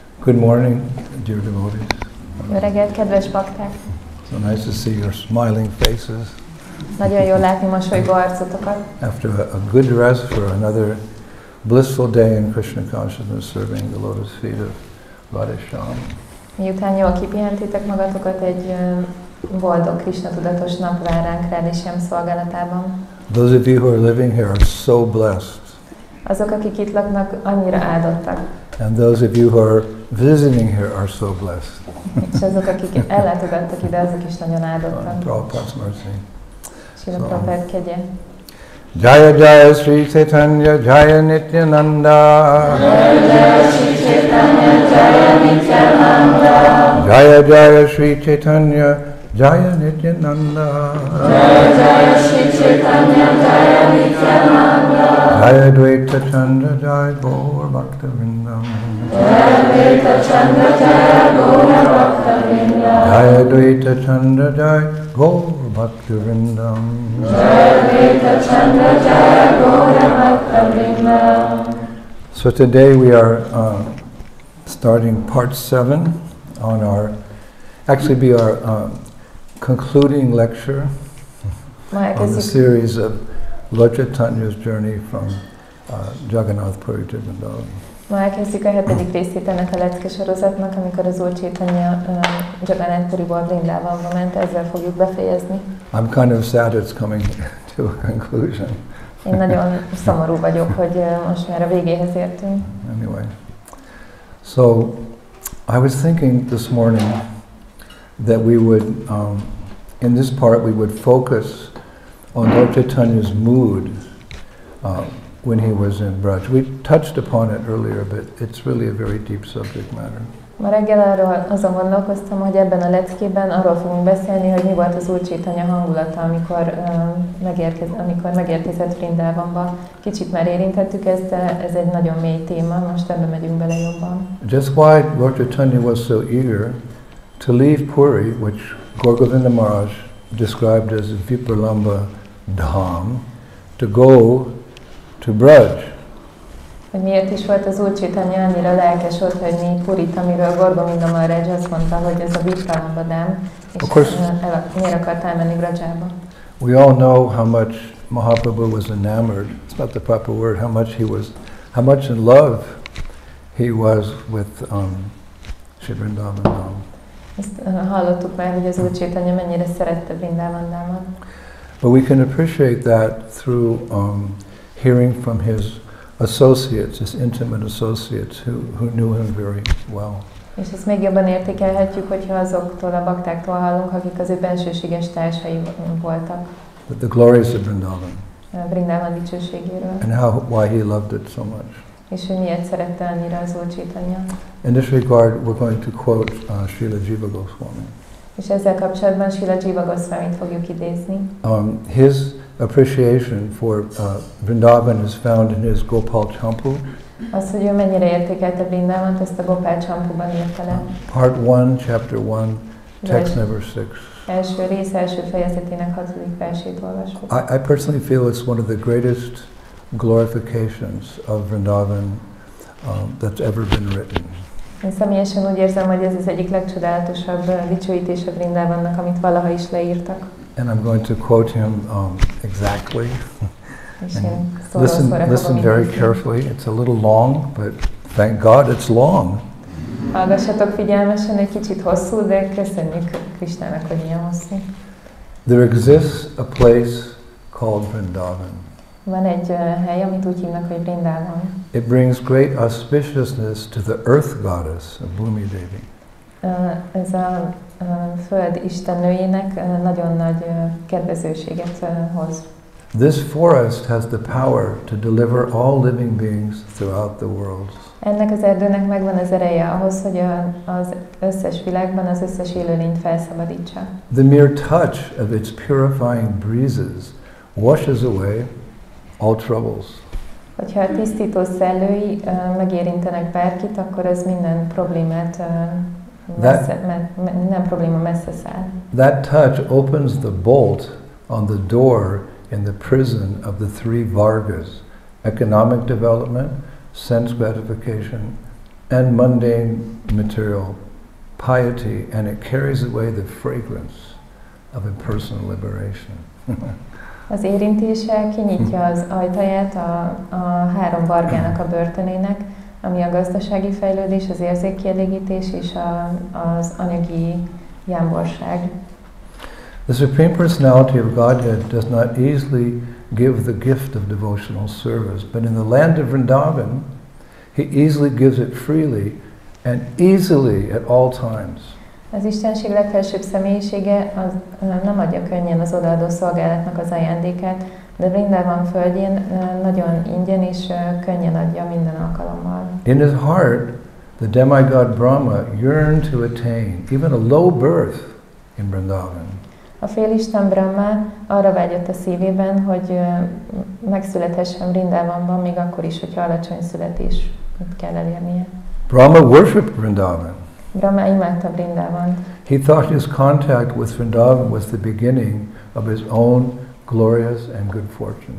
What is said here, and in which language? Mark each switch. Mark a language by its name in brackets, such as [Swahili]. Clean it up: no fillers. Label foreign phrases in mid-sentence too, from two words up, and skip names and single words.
[English] Good morning, dear devotees. [Hungarian] Jó reggelt, kedves bakták! [English] So nice to see your smiling faces. [Hungarian] Nagyon jól látni mosolygó arcotokat. [English] After a good rest for another blissful day in Krishna consciousness, serving the lotus feet of Radha-shyam. [Hungarian] Miután jól kipihentétek magatokat, egy boldog Krishna tudatos nap vár ránk Radha-shyam szolgálatában. [English] Those of you who are living here are so blessed. [Hungarian] Azok, akik itt laknak, annyira áldottak. [English] And those of you who are visiting here are so blessed. [Hungarian] És azok, akik ellátogattak ide, azok is nagyon áldottak. [English] Prabhupada's mercy. [Hungarian] Srila Prabhupád kegye. [Sanskrit] जय जय श्री चैतन्य जय नित्यानन्द. जय जय श्री चैतन्य जय नित्यानन्द. जय जय श्री चैतन्य जय नित्यानन्द. जय जय श्री चैतन्य जय नित्यानन्द. जय द्वैत चन्द्र जय गौर भक्त वृन्दम्. जय द्वैत चन्द्र जय गौर भक्त वृन्दम्. जय द्वैत चन्द्र जय गौर भक्त वृन्दम्. जय द्वैत चन्द्र जय गौर भक्त वृन्दम्. [English] So today we are starting part 7 on our, actually be our concluding lecture on the series of Lord Chaitanya's journey from Jagannath Puri to Vrindavan. [Hungarian] Ma elkezdjük a 7. részét ennek a lecke sorozatnak, amikor az Úr Chaitanya Jagannath Puriból Vrindāvanba ment, ezzel fogjuk befejezni. [English] I'm kind of sad it's coming to a conclusion. [Hungarian] Én nagyon szomorú vagyok, hogy most már a végéhez értünk. [English] Anyway, so I was thinking this morning that we would, in this part, we would focus on Lord Chaitanya's mood when he was in Braj. We touched upon it earlier, but it's really a very deep subject matter. [Hungarian] Ma reggel arról azon gondolkoztam, hogy ebben a leckében arról fogunk beszélni, hogy mi volt az Úr Chaitanya hangulata, amikor megérkezett Vrindāvanba. Kicsit már érintettük ezt, de ez egy nagyon mély téma, most ebbe megyünk bele jobban. [English] Just why Lord Chaitanya was so eager to leave Puri, which Govinda Maharaj described as Vipralamba Dham, to go to Braj. [Hungarian] Hogy miért is volt az Úr Chaitanya annyira lelkes volt hagyni Purit, amiről Govinda Maharaj azt mondta, hogy ez a Vipralamba Dham, és miért akart elmenni Brajába. [English] We all know how much Mahaprabhu was enamored. It's not the proper word. How much in love he was with Sri Vrindāvanába. [Hungarian] Ezt hallottuk már, hogy az Úr Chaitanya mennyire szerette Vrindāvanába. [English] But we can appreciate that through hearing from his associates, his intimate associates who knew him very well. [Hungarian] És ezt még jobban értékelhetjük, hogyha azoktól a baktáktól hallunk, akik az ő bensőséges társai voltak. [English] The glories of Vrindavan. [Hungarian] Vrindāvan dicsőségéről. [English] And why he loved it so much. [Hungarian] És hogy miért szerette annyira az Úr Chaitanya. [English] In this regard, we're going to quote Srila Jiva Goswami. [Hungarian] És ezzel kapcsolatban Srila Jiva Goswamit fogjuk idézni. [English] His appreciation for Vrindavan is found in his Gopal Champu. [Hungarian] Az, hogy ő mennyire értékelte Vrindávant, ezt a Gopal Champuban írta le. [English] Part 1, chapter 1, text number 6. [Hungarian] Első rész, első fejezetének 6. versét olvasjuk. [English] I personally feel it's one of the greatest glorifications of Vrindavan that's ever been written. [Hungarian] Én személyesen úgy érzem, hogy ez az egyik legcsodálatosabb dicsőítés a Vrindavannak, amit valaha is leírtak. [English] And I'm going to quote him exactly. And listen very carefully. It's a little long, but thank God it's long. [Hungarian] Hallgassatok figyelmesen, egy kicsit hosszú, de köszönjük Krisnának, hogy ilyen hosszú. [English] There exists a place called Vrindavan. [Hungarian] Van egy hely, amit úgy hívnak, hogy Vrindāvan. [English] It brings great auspiciousness to the earth goddess, Bhumi Devi. [Hungarian] Ez a föld istennőjének nagyon nagy kedvezőséget hoz. [English] This forest has the power to deliver all living beings throughout the world. [Hungarian] Ennek az erdőnek megvan az ereje ahhoz, hogy az összes világban az összes élőlényt felszabadítsa. [English] The mere touch of its purifying breezes washes away all troubles. [Hungarian] Hogyha a tisztító szellői megérintenek bárkit, akkor ez minden problémát nem probléma messze száll. [English] That touch opens the bolt on the door in the prison of the 3 Vargas: economic development, sense gratification, and mundane material piety, and it carries away the fragrance of impersonal liberation. [Hungarian] Az érintése kinyitja az ajtaját a három vargának a börtönének, ami a gazdasági fejlődés, az érzékkielégítés és az anyagi jámborság. [English] The Supreme Personality of Godhead does not easily give the gift of devotional service, but in the land of Vrindavan, He easily gives it freely and easily at all times. [Hungarian] Az Istenség legfelsőbb személyisége az nem adja könnyen az odaadó szolgálatnak az ajándékát, de Vrindávan földjén nagyon ingyen és könnyen adja minden alkalommal. [English] In his heart, the demigod Brahma yearned to attain even a low birth in Vrindavan. [Hungarian] A félisten Brahma arra vágyott a szívében, hogy megszülethessen Vrindávanban, még akkor is, hogyha alacsony születés kell elérnie. [English] Brahma worshipped Vrindavan. [Hungarian] Brahma imádta Vrindávant. [English] He thought his contact with Vrindavan was the beginning of his own glorious and good fortune.